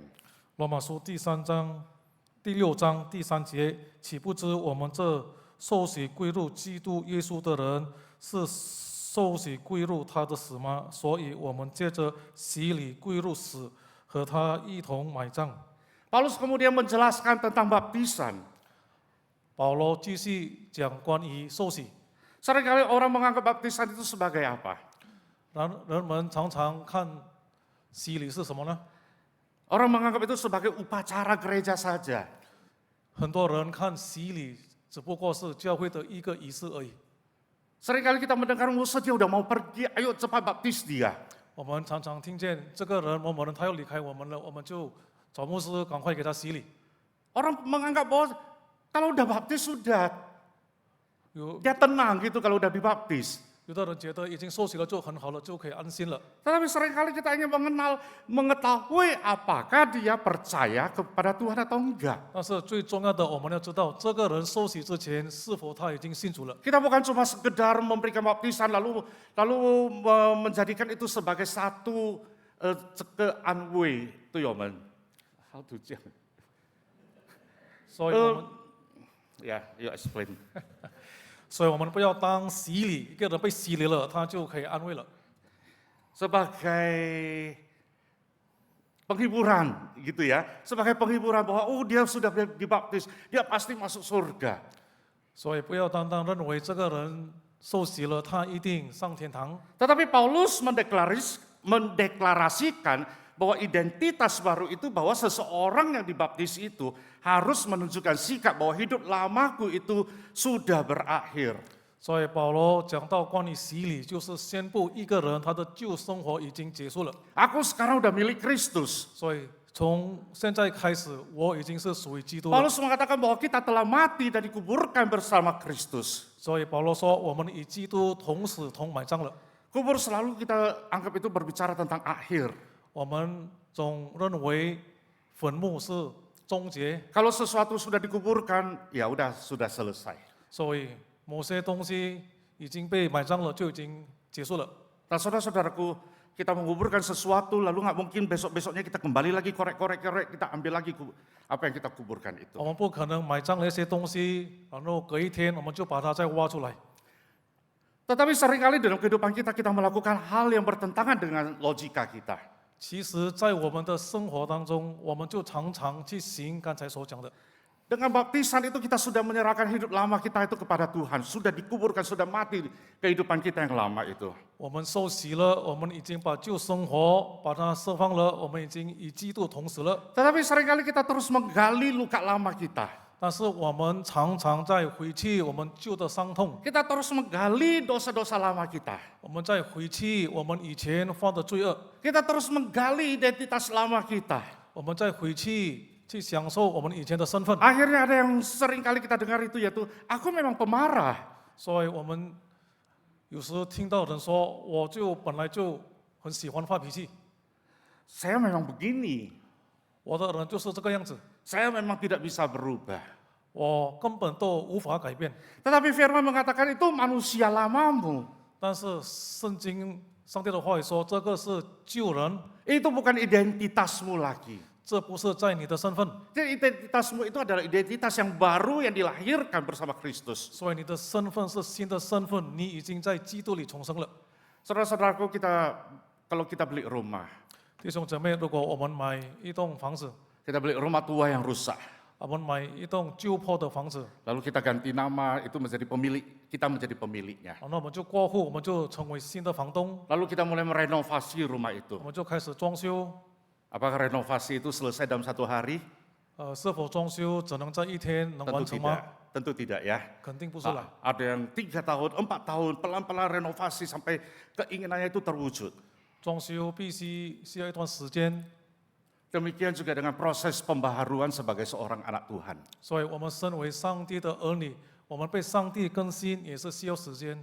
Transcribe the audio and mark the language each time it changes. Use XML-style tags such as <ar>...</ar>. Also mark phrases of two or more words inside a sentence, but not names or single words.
<zh>罗马书第6章第3节，岂不知我们这受洗归入基督耶稣的人，是受洗归入他的死吗？所以我们借着洗礼归入死，和他一同埋葬。</zh> <id>Paulus kemudian menjelaskan tentang baptisan.</id> <zh>保罗继续讲关于受洗，</zh> <id>Seringkali orang menganggap baptisan itu sebagai apa?</id> <zh>人们常常看洗礼是什么呢？</zh> <id>Orang menganggap itu sebagai upacara gereja saja.</id> <zh>很多人看洗礼只不过是教会的一个仪式而已。</zh> <id>Seringkali kita mendengar Musa dia udah mau pergi, ayo cepat baptis dia.</id> <zh>我们常常听见这个人某某人他要离开我们了，我们就找牧师赶快给他洗礼。</zh> <id>Orang menganggap bahwa kalau udah baptis sudah,</id> <zh>有</zh> <id>dia tenang gitu kalau udah dibaptis.</id> <zh>有的人觉得已经受洗了就很好了，就可以安心了。</zh> <id>Tetapi seringkali kita ingin mengetahui apakah dia percaya kepada Tuhan atau enggak.</id> <zh>但是最重要的，我们要知道这个人受洗之前是否他已经信主了。</zh> <id>Kita bukan cuma sekedar memberikan baptisan lalu menjadikan itu sebagai satu anway itu ya men.</id> <en>How to check?</en> <zh>所以我们，</zh> <id>Ya,</id> <en>you explain.</en> <zh>所以我们不要当洗礼，一个人被洗礼了，他就可以安慰了。</zh> <id>Sebagai penghiburan gitu ya, sebagai penghiburan bahwa dia sudah dibaptis, dia pasti masuk surga.</id> <zh>所以不要单单认为这个人受洗了，他一定上天堂。</zh> <id>Tetapi Paulus mendeklarasikan bahwa identitas baru itu bahwa seseorang yang dibaptis itu harus menunjukkan sikap bahwa hidup lamaku itu sudah berakhir.</id> <zh>所以保罗讲到关于洗礼，就是宣布一个人他的旧生活已经结束了。</zh> <id>Aku sekarang udah milik Kristus.</id> <zh>所以从现在开始，我已经是属于基督了。</zh> <id>Paulus mengatakan bahwa kita telah mati dan dikuburkan bersama Kristus.</id> <zh>所以保罗说，我们与基督同死同埋葬了。</zh> <id>Kubur selalu kita anggap itu berbicara tentang akhir.</id> <zh>我们总认为坟墓是终结，</zh> <id>Kalau sesuatu sudah dikuburkan, ya udah sudah selesai.</id> <zh>所以某些东西已经被埋葬了，就已经结束了。</zh> <id>Nah saudara-saudaraku, kita menguburkan sesuatu lalu nggak mungkin besok-besoknya kita kembali lagi korek-korek kita ambil lagi apa yang kita kuburkan itu.</id> <zh>我们不可能埋葬了一些东西，然后隔一天我们就把它再挖出来。</zh> <id>Tetapi seringkali dalam kehidupan kita melakukan hal yang bertentangan dengan logika kita.</id> <zh>其实，在我们的生活当中，我们就常常去行刚才所讲的。</zh> <id>Dengan baptisan itu kita sudah menyerahkan hidup lama kita itu kepada Tuhan. Sudah dikuburkan, sudah mati kehidupan kita yang lama itu.</id> <zh>我们受洗了，我们已经把旧生活把它释放了，我们已经与基督同死了。</zh> <id>Tetapi seringkali kita terus menggali luka lama kita.</id> <zh>但是我们常常在回去我们旧的伤痛，</zh> <id>Kita terus menggali dosa-dosa lama kita.</id> <zh>我们在回去我们以前犯的罪恶，</zh> <id>Kita terus menggali identitas lama kita.</id> <zh>我们再回去享受我们以前的身份。</zh> <id>Akhirnya ada yang sering kali kita dengar itu yaitu, aku memang pemarah.</id> <zh>所以我们有时听到人说，我就本来就很喜欢发脾气，</zh> <id>Saya memang begini.</id> <zh>我的人就是这个样子，</zh> <id>Saya memang tidak bisa berubah.</id> <zh>我根本都无法改变。</zh> <id>Tetapi firman mengatakan itu manusia lamamu.</id> <zh>但是圣经上帝的话语说，这个是旧人，</zh> <id>Itu bukan identitasmu lagi.</id> <zh>这不是在你的身份，</zh> <id>Jadi identitasmu itu adalah identitas yang baru yang dilahirkan bersama Kristus.</id> <zh>所以你的身份是新的身份，你已经在基督里重生了。</zh> <id>Saudara-saudaraku, kalau kita beli rumah,</id> <zh>弟兄姐妹，如果我们买一栋房子，</zh> <id>kita beli rumah tua yang rusak,</id> <zh>我们买一栋旧破的房子，</zh> <id>lalu kita ganti nama, itu menjadi pemilik, kita menjadi pemiliknya.</id> <zh>然后我们就过户，我们就成为新的房东，</zh> <id>Lalu kita mulai merenovasi rumah</id> <zh>我</zh> <id>itu.</id> <zh>们就开始装修。</zh> <id>Apakah renovasi itu selesai dalam 1 hari?</id> <zh>是否装修只能在一天能</zh> <id>Tentu</id> <zh>完成吗？</zh> <id>tidak. Tentu tidak ya.</id> <zh>肯定不是啦。</zh> <id>Ada yang 3 tahun, 4 tahun, pelan-pelan renovasi sampai keinginannya itu terwujud.</id> <zh>装修必须需要一段时间，</zh> <id>Demikian juga dengan proses pembaharuan sebagai seorang anak Tuhan.</id> <zh>所以我们身为上帝的儿女，我们被上帝更新也是需要时间。</zh>